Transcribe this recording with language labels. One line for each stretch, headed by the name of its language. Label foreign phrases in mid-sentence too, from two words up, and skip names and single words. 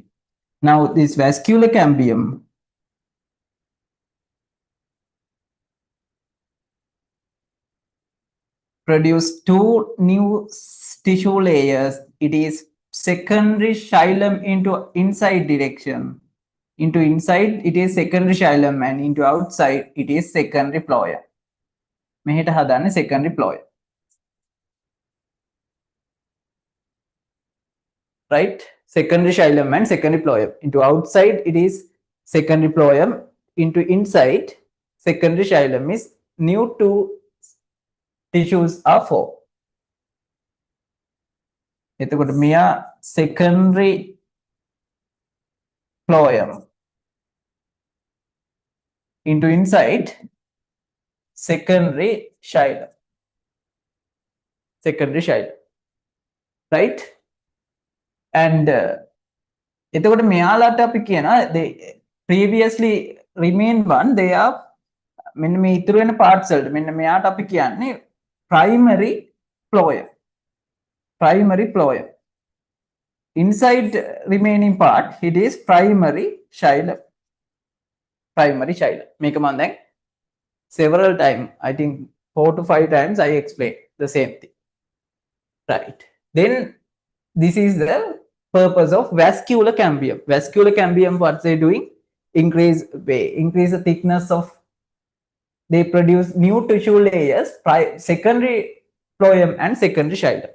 English: Now this vascular cambium produce two new tissue layers. It is secondary xylem into inside direction. Into inside it is secondary xylem and into outside it is secondary phloem.
Sinhala: මෙහෙට හදන්නේ
English: secondary phloem.
Sinhala: Right?
English: Secondary xylem and secondary phloem. Into outside it is secondary phloem. Into inside secondary xylem is new two tissues are formed.
Sinhala: එතකොට මෙයා
English: secondary phloem into inside secondary xylem. Secondary xylem. Right?
Sinhala: And එතකොට මෙයාලට අපි කියනවා
English: they previously remain one, they are
Sinhala: මෙන්න මේ ඉතුරු වෙන parts වලට මෙන්න මෙයාට අපි කියන්නේ
English: primary phloem. Primary phloem. Inside remaining part it is primary xylem. Primary xylem.
Sinhala: මේක මම දැන්
English: several times, I think 4 to 5 times I explained the same thing. Right. Then this is the purpose of vascular cambium. Vascular cambium, what they doing? Increase the thickness of, they produce new tissue layers, secondary phloem and secondary xylem.